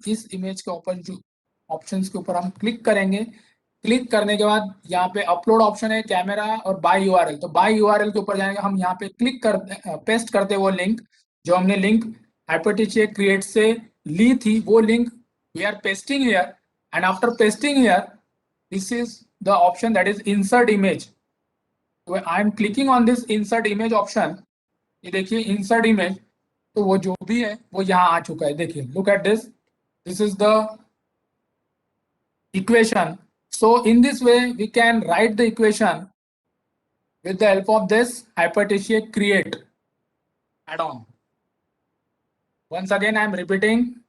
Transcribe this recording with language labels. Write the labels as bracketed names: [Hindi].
[Hindi] इस इमेज के ऊपर जो ऑप्शंस के ऊपर हम क्लिक करेंगे. क्लिक करने के बाद यहाँ पे अपलोड ऑप्शन है, कैमरा और बाय URL. तो बाय URL के ऊपर जाएंगे हम. यहाँ पे क्लिक कर पेस्ट करते वो लिंक जो हमने लिंक IPTcheck Create से ली थी, वो link [English] we are pasting here, and after pasting here, this is the option that is insert image. So I am clicking on this insert image option. [Hindi] ये देखिए insert image, तो वो जो भी है वो यहाँ आ चुका है. [English] देखिए, look at this. This is the equation. So in this way we can write the equation with the help of this hypertesia create add-on. Once again I am repeating.